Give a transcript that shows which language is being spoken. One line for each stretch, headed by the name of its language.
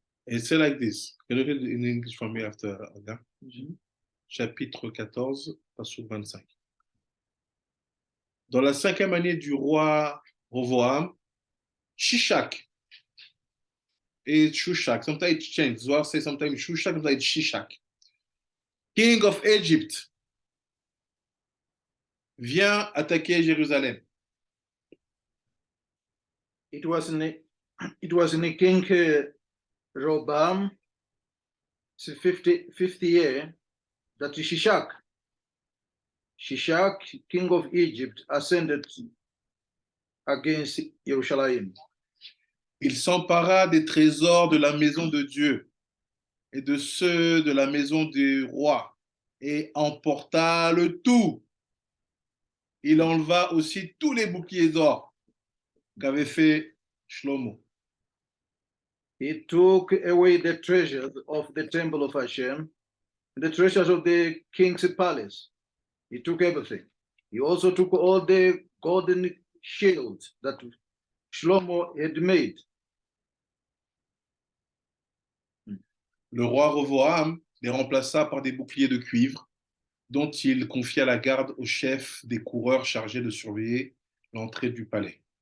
English: It's like this. Can you read in English for me after Aga?
French: Chapitre 14, Pasuk 25. Dans la 5e année du roi Rovoam, Shishak et Shushak,
English: sometimes it changes. Zohar says sometimes Shushak, sometimes Shishak, king of Egypt,
French: vient attaquer Jérusalem.
English: It was in the King Rehoboam, 50th year, that Shishak, king of Egypt, ascended against Jerusalem.
French: Il s'empara des trésors de la maison de Dieu et de ceux de la maison du roi et emporta le tout. Il enleva aussi tous les boucliers d'or qu'avait fait Shlomo.
English: He took away the treasures of the temple of Hashem, the treasures of the king's palace. He took everything. He also took all the golden shields that Shlomo had made.
French: Le roi Rovoam les remplaça par des boucliers de cuivre dont il confia la garde au chef des coureurs chargés de surveiller l'entrée du palais.